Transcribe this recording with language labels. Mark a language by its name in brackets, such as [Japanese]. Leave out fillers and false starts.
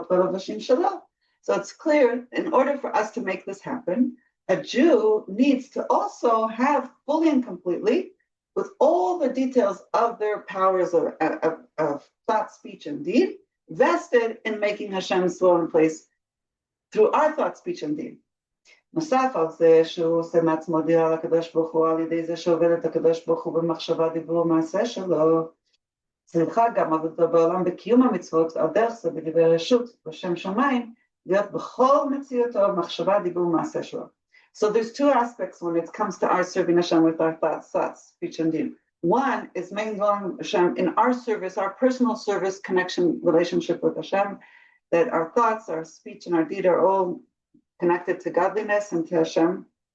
[English] So it's clear, in order for us to make this happen, a Jew needs to also have fully and completely, with all the details of their powers of thought, speech, and deed, vested in making Hashem's dwelling place through our thought, speech, and deed. [Hebrew] נוסף על זה שהוא עושה מעצמו דירה לקדוש ברוך הוא על ידי זה שעובד את הקדוש ברוך הוא במחשבה, דיבור ומעשה שלו, צריכה גם עבודתו בעולם בקיום המצוות על דרך זה בדברי רשות בשם שמיים, להיות בכל מציאותו במחשבה, דיבור ומעשה שלו. [English] So there's two aspects when it comes to our serving Hashem with our thoughts, speech, and deed. One is making Hashem in our service, our personal service, connection, relationship with Hashem, that our thoughts, our speech, and our deed are all connected to godliness and to Hashem.